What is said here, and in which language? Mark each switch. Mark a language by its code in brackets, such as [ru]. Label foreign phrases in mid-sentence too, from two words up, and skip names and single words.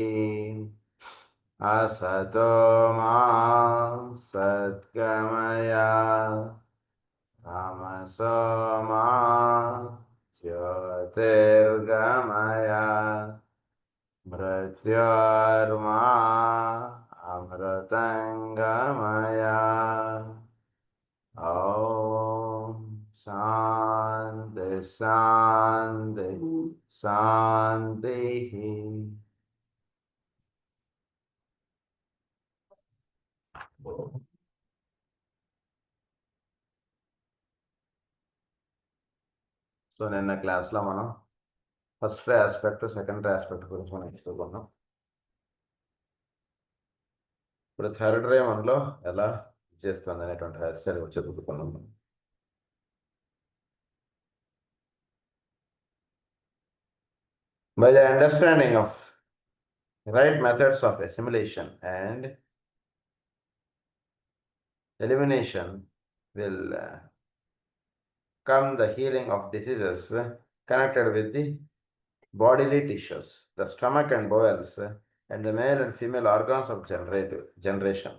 [sa] असतो मा सद्गमय तमसो मा ज्योतिर्गमय मृत्योर्मा अमृतङ्गमय। ॐ शान्ति शान्ति शान्तिः। [te] సో నిన్న క్లాస్లో మనం [en] first aspect second aspect [te] గురించి మనం చదువుకున్నాం. ఇప్పుడు [en] third ray [te] మనలో ఎలా చేస్తుంది అనేటువంటి రహస్యాలు చదువుకున్నాం. [en] By the understanding of right methods of assimilation and elimination will come the healing of diseases connected with the bodily tissues, the stomach and bowels, and the male and female organs of generation.